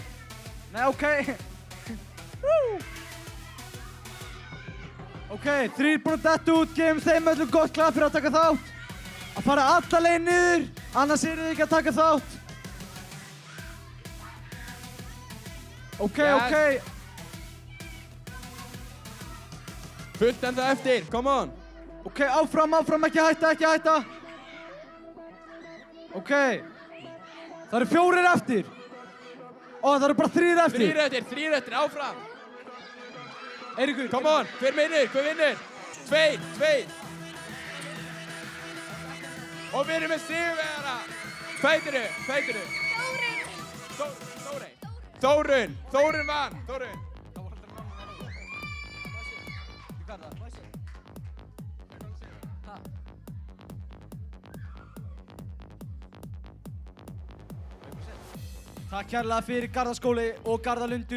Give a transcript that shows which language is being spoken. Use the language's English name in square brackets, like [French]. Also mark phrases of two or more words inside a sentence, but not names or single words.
[Icelandic] Nei, ok. Ok, 3 búin að detta út. Gefum þeim öllum gott klapp fyrir að taka þátt. Að fara alla leið niður. Annars eru þið ekki að taka þátt. Ok. Fullt enda eftir, [English] come on. [Icelandic] Ok, áfram, ekki hætta. Ok. Það eru 4 eftir. Það eru bara 3 eftir. 3 eftir, áfram. Eiríkur. [English] Come on, [Icelandic] hver vinnur? 2. Og við erum með sigurvegara. Fætiru. Þórunn vann. Takk kærlega fyrir Garðaskóli og Garðalundur.